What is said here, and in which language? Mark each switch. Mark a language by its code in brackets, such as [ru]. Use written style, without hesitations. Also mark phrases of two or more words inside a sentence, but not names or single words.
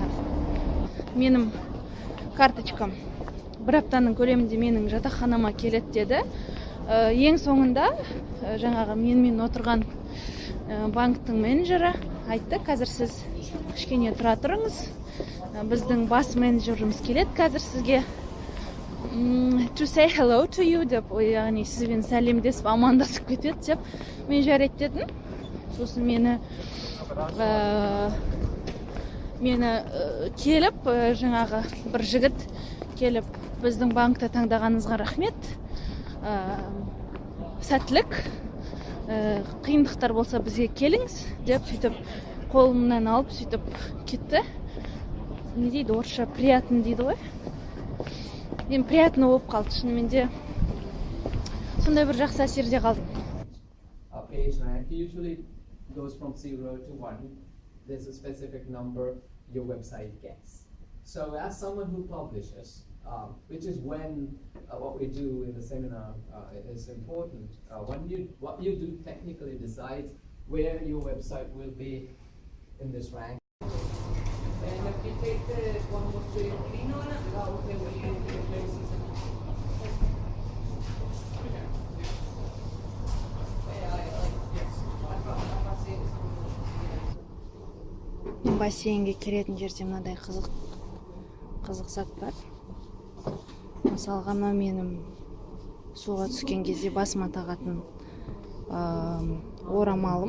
[kk] Менің карточкам бір аптаның көлемінде менің жатақханама келеді деді. Ең соңында жаңағы менімен отырған банктың менеджері айтты, қазір сіз кішкене тұра тұрыңыз. Біздің бас менеджеріміз келеді қазір сізге. [en] To say hello to you [kk] деп, яғни сізбен сәлемдесіп амандасып кетеді деп мен жарайды дедім. Сосын мені келіп, жаңағы бір жігіт келіп, біздің банкта таңдағаныңызға рахмет, сәттілік, қиындықтар болса бізге келіңіз деп сөйтіп қолымнан алып сөйтіп кетті. Не дейді, орысша приятно дейді ғой. Мен приятно болып қалды, шынымен де сондай бір жақсы әсерде қалдым. [en] Page rank usually goes from 0 to 1. There's a specific number your website gets. So as someone who publishes, which is when what we do in the seminar is important, what you do technically decides where your website will be in this rank. And if you take the one with the green on it, that will tell you your places. [kk] Бассейнге келетін жерде мынадай қызық зат бар. Мысалға, менің суға түскен кезде басыма тағатын орамалым.